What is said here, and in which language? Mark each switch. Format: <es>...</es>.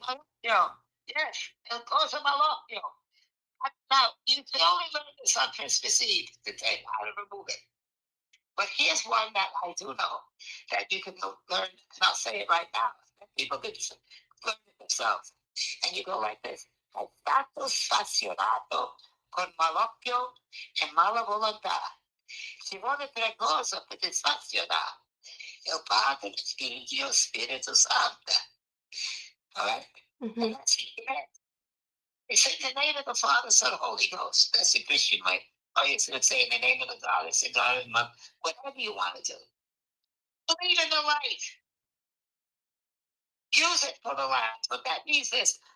<en>Malocchio. Yes, el cosa malocchio. Now, you can only learn this on Christmas Eve to take how to remove it. But here's one that I do know that you can learn, and I'll say it right now. People can learn it themselves. And you go like this:</en> <it>"È stato sfazionato con malocchio e mala volontà. Ci vuole tre cose per disfazionare: il Padre, il Figlio, Spirito Santo."</it> <en>All right? And Mm-hmm. that's it. It's in the name of the Father, Son, Holy Ghost. That's the Christian way. Or you should say in the name of the God, it's the God and Mother. Whatever you want to do. Believe in the light. Use it for the light. But that means this.</en>